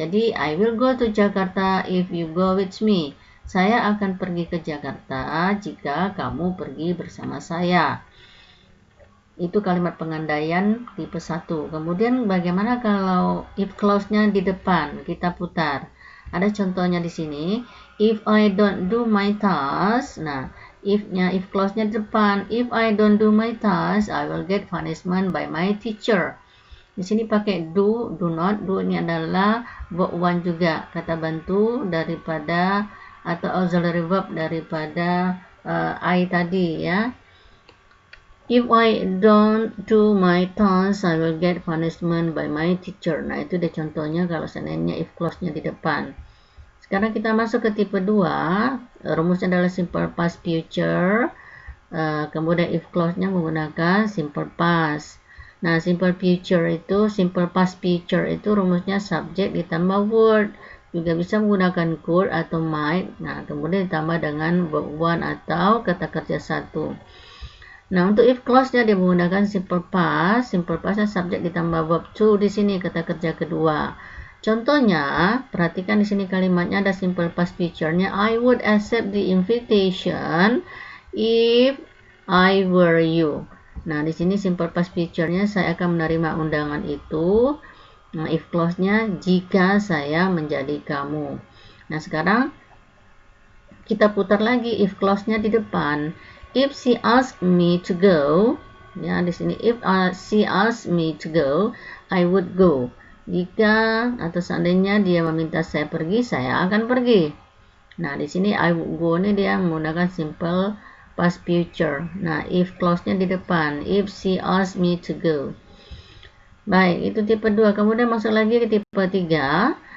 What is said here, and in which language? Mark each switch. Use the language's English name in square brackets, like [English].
[English] Jadi, I will go to Jakarta if you go with me. [Indonesian] Saya akan pergi ke Jakarta jika kamu pergi bersama saya. Itu kalimat pengandaian tipe 1. Kemudian bagaimana kalau if clause-nya di depan? Kita putar. Ada contohnya di sini. [English] If I don't do my task. [Indonesian] Nah, if clause-nya di depan. [English] If I don't do my task, I will get punishment by my teacher. [Indonesian] Di sini pakai do not. Do ini adalah verb one juga, kata bantu daripada atau auxiliary verb daripada I tadi ya. [English] If I don't do my task, I will get punishment by my teacher. [Indonesian] Nah, itu deh contohnya kalau seandainya if clause-nya di depan. Sekarang kita masuk ke tipe 2. Rumusnya adalah simple past future. Kemudian if clause-nya menggunakan simple past. Nah, simple past future itu rumusnya subject ditambah word. Juga bisa menggunakan could atau might. Nah, kemudian ditambah dengan verb one atau kata kerja satu. Nah, untuk if clause-nya dia menggunakan simple past. Simple past-nya subject ditambah verb to di sini kata kerja kedua. Contohnya, perhatikan di sini kalimatnya ada simple past future-nya. [English] I would accept the invitation if I were you. [Indonesian] Nah, di sini simple past future-nya saya akan menerima undangan itu. Nah, if clause-nya jika saya menjadi kamu. Nah, sekarang kita putar lagi if clause-nya di depan. [English] If she asked me to go, [Indonesian] ya di sini [English] if she asked me to go, I would go. [Indonesian] Jika atau seandainya dia meminta saya pergi, saya akan pergi. Nah, di sini [English] I would go [Indonesian] ini dia menggunakan simple past future. Nah, if clause-nya di depan. [English] If she asked me to go. [Indonesian] Baik, itu tipe 2. Kemudian masuk lagi ke tipe 3.